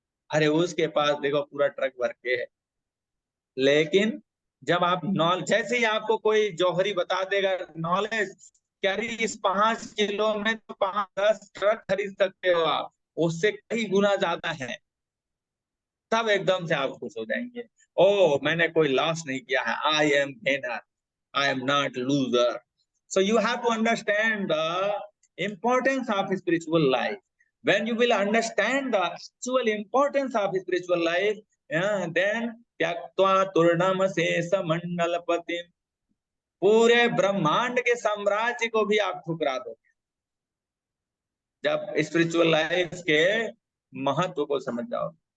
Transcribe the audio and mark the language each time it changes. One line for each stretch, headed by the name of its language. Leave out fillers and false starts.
Hindi: अरे उसके पास देखो पूरा ट्रक भर के है। लेकिन जब आप जैसे ही आपको कोई जौहरी बता देगा नॉलेज, क्या इस 5 किलो में तो 5-10 ट्रक खरीद सकते हो आप, उससे कई गुना ज्यादा है, तब एकदम से आप खुश हो जाएंगे। ओ मैंने कोई लॉस नहीं किया है,
English: I am gainer, I am not loser. So you have to understand the importance of spiritual life. When you will understand the actual importance of spiritual life, then
Sanskrit: त्यक्त्वा तूर्णम शेष मंडलपतिम,
Hindi: पूरे ब्रह्मांड के साम्राज्य को भी आप ठुकरा दोगे जब स्पिरिचुअल लाइफ के महत्व को समझ जाओ।